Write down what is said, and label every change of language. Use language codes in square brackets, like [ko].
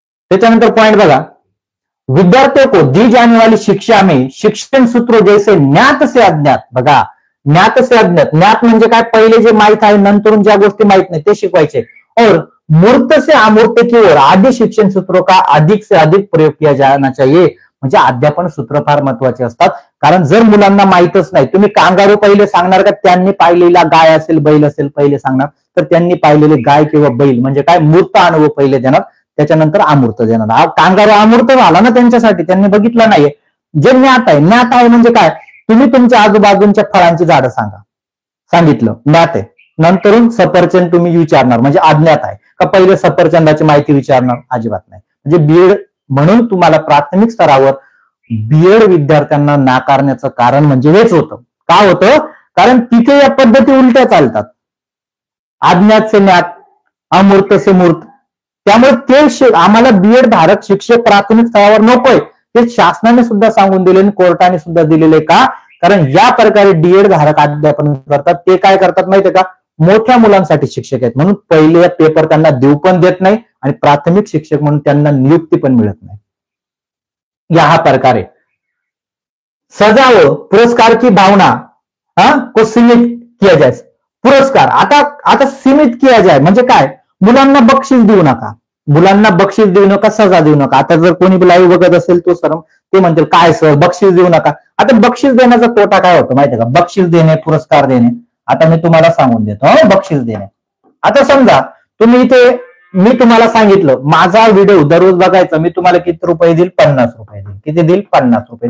[mr] त्याच्यानंतर पॉइंट बघा, [hi] विद्यार्थियों को दी जाने वाली शिक्षा में शिक्षण सूत्रों जैसे ज्ञात से अज्ञात. [mr] बघा [hi] ज्ञात से अज्ञात. [mr] ज्ञात म्हणजे काय? पहिले जे माहित आहे नंतरून ज्या गोष्टी माहित नाही ते शिकवायचे. [hi] और मूर्त से अमूर्त की ओर आदि शिक्षण सूत्रों का अधिक से अधिक प्रयोग किया जाना चाहिए. [mr] म्हणजे अध्यापन सूत्र फार महत्वाचे असतात. कारण जर मुलांना माहितच नाही, तुम्ही कांगारू पहिले सांगणार का त्यांनी पाहिलेला गाय असेल, बैल असेल पहिले सांगणार, तर त्यांनी पाहिलेले गाय किंवा बैल म्हणजे काय? मूर्त अनुभव पहिले देणार, त्याच्यानंतर अमूर्त देणार. कांगारू अमूर्त झाला ना त्यांच्यासाठी, त्यांनी बघितलं नाहीये. जे ज्ञात आहे, ज्ञात आहे म्हणजे काय? तुम्ही तुमच्या आजूबाजूच्या फळांची झाडं सांगा, सांगितलं ज्ञात आहे. नंतरून सफरचंद तुम्ही विचारणार म्हणजे अज्ञात आहे का? पहिले सफरचंदाची माहिती विचारणार? अजिबात नाही. म्हणजे बीएड म्हणून तुम्हाला प्राथमिक स्तरावर बीएड विद्यार्थ्यांना नाकारण्याचं कारण म्हणजे हेच होतं. का होतं? कारण तिथे या पद्धती उलट्या चालतात. [hi] अज्ञात से ज्ञात, अमूर्त से मूर्त. [mr] त्यामुळे ते आम्हाला बीएड धारक शिक्षक प्राथमिक स्तरावर नकोय. ते शासनाने सुद्धा सांगून दिले आणि कोर्टाने सुद्धा दिलेले. का? कारण या प्रकारे डीएड धारक अध्यापन करतात. ते काय करतात माहितीये का? मोठ्या मुलांसाठी शिक्षक आहेत म्हणून पहिले पेपर त्यांना देऊ पण देत नाही आणि प्राथमिक शिक्षक म्हणून त्यांना नियुक्ती पण मिळत नाही. या प्रकारे [hi] सजा व पुरस्कार की भावना को सीमित किया जाए. [mr] पुरस्कार आता [hi] सीमित किया जाए [mr] म्हणजे काय? मुलांना बक्षीस देऊ नका, मुलांना बक्षीस देऊ नका, सजा देऊ नका. आता जर कोणी लाईव्ह बघत असेल तो सर ते म्हणतील काय सर बक्षीस देऊ नका. आता बक्षीस देण्याचा तोटा काय होतो माहितीये का? बक्षीस देणे, पुरस्कार देणे. आता मी तुम्हाला सांगून देतो बक्षीस देणे. आता समजा तुम्ही इथे, मी तुम्हाला सांगितलं माझा व्हिडिओ दररोज बघायचा, मी तुम्हाला किती रुपये देईल? 50 रुपये देईल. किती देईल? 50 रुपये.